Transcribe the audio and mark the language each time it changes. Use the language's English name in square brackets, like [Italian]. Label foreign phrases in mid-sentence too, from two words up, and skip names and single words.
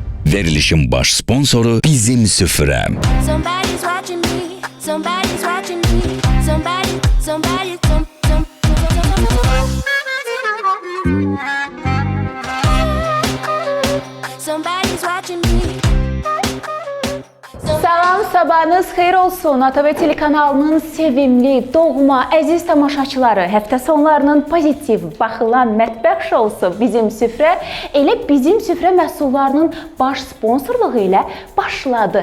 [Azerbaijani] Verilişin baş sponsoru Bizim Süfrə. [English] Somebody's watching me. Somebody's watching me. Somebody. Somebody's watching me. [Azerbaijani] Salam, sabahınız xeyir olsun. ATV telekanalının sevimli, doğma, əziz tamaşaçıları, həftə sonlarının pozitiv baxılan mətbəx şousu Bizim Süfrə elə Bizim Süfrə məhsullarının baş sponsorluğu ilə başladı.